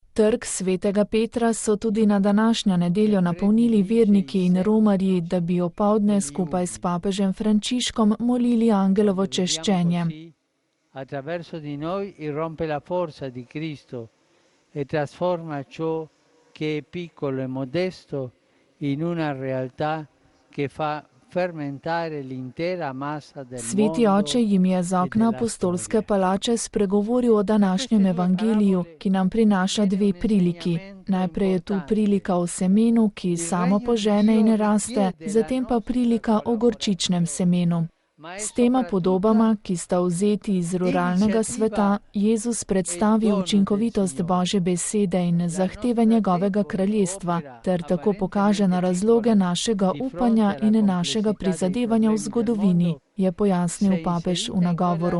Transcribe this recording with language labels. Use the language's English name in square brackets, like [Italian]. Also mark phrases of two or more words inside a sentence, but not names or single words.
[Slovenian] Trg svetega Petra so tudi na današnjo nedeljo napolnili verniki in romarji, da bi opoldne skupaj s papežem Frančiškom molili angelovo češčenje. [Italian] Attraverso di noi irrompe la forza di Cristo e trasforma ciò che è piccolo e modesto in una realtà che fa fermentare l'intera massa del mondo. [Slovenian] Sveti oče jim je z okna apostolske palače spregovoril o današnjem evangeliju, ki nam prinaša dve priliki. Najprej je tu prilika o semenu, ki samo požene in raste, zatem pa prilika o gorčičnem semenu. S tema podobama, ki sta vzeti iz ruralnega sveta, Jezus predstavi učinkovitost Božje besede in zahteve njegovega kraljestva, ter tako pokaže na razloge našega upanja in našega prizadevanja v zgodovini, je pojasnil papež v nagovoru.